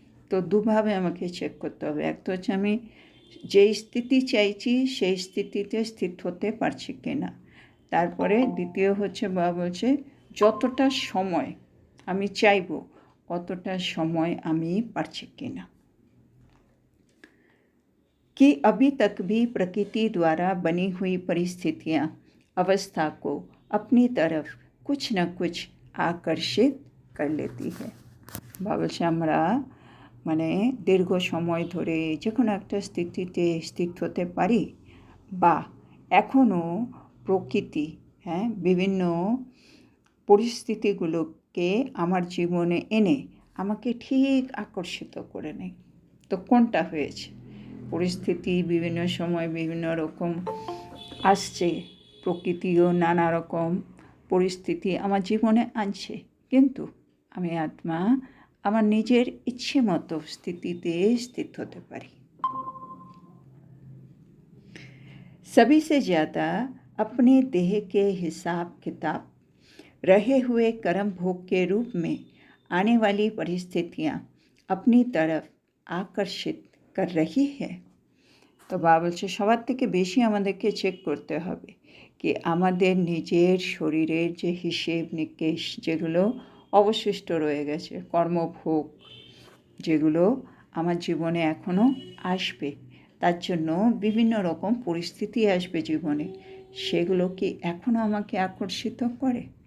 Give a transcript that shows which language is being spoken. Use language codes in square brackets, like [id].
[bn] তো দুভাবে আমাকে চেক করতে হবে। এক তো হচ্ছে আমি যেই স্থিতি চাইছি সেই স্থিতিতে স্থিত হতে পারছি কি না। তারপরে দ্বিতীয় হচ্ছে বাবা বলছে যতটা সময় আমি চাইব অতটা সময় আমি পারছি কি না। [hi] कि अभी तक भी प्रकृति द्वारा बनी हुई परिस्थितियाँ अवस्था को अपनी तरफ कुछ न कुछ आकर्षित कर लेती है। [bn] ভাবছে আমরা মানে দীর্ঘ সময় ধরে যে কোনো একটা স্থিতিতে স্থিত হতে পারি, বা এখনও প্রকৃতি বিভিন্ন পরিস্থিতিগুলোকে আমার জীবনে এনে আমাকে ঠিক আকর্ষিত করে নেয়। তো কোনটা হয়েছে? পরিস্থিতি বিভিন্ন সময় বিভিন্ন রকম আসছে, প্রকৃতিও নানা রকম পরিস্থিতি আমার জীবনে আনছে, কিন্তু আমি আত্মা আমার নিজের ইচ্ছে মতো স্থিতিতে স্থিত হতে পারি। [hi] सभी से ज़्यादा अपने देह के हिसाब किताब रहे हुए कर्म भोग के रूप में आने वाली परिस्थितियाँ अपनी तरफ आकर्षित कर रही है। [bn] তো বাবা বলছে সবার থেকে বেশি আমাদেরকে চেক করতে হবে কি আমাদের নিজের শরীরের যে হিসেব নিকেশ যেগুলো অবশিষ্ট রয়ে গেছে, কর্মভোগ যেগুলো আমার জীবনে এখনও আসবে, তার জন্য বিভিন্ন রকম পরিস্থিতি আসবে জীবনে, সেগুলো কি এখনও আমাকে আকর্ষিত করে?